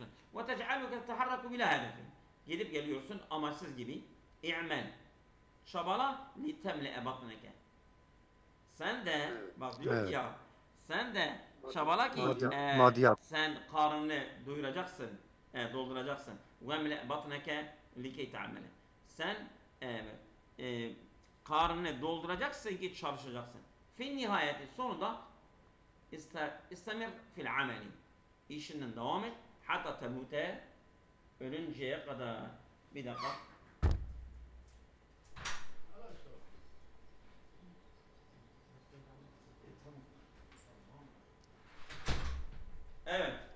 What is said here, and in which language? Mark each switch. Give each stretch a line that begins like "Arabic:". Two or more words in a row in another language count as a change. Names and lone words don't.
Arabic: وتجعلك تتحرك بلا هدف.
Turkish: Gidip geliyorsun amaçsız gibi.
Arabic: İ'mel.
Turkish: Çabala
Arabic: لتملأ بطنك.
Turkish: Sen de bak diyor ki ya, sen de çabala ki sen karnını doyuracaksın, dolduracaksın.
Arabic: وَمْلَأْ بَطْنَكَ لِكَيْ تَعْمَلَ.
Turkish: Sen karnını dolduracaksın ki çalışacaksın.
Arabic: في النهاية sonunda استمر في العمل.
Turkish: İşinden devam et.
Arabic: حتى تموت,
Turkish: ölünceye kadar. Bir dakika. Evet.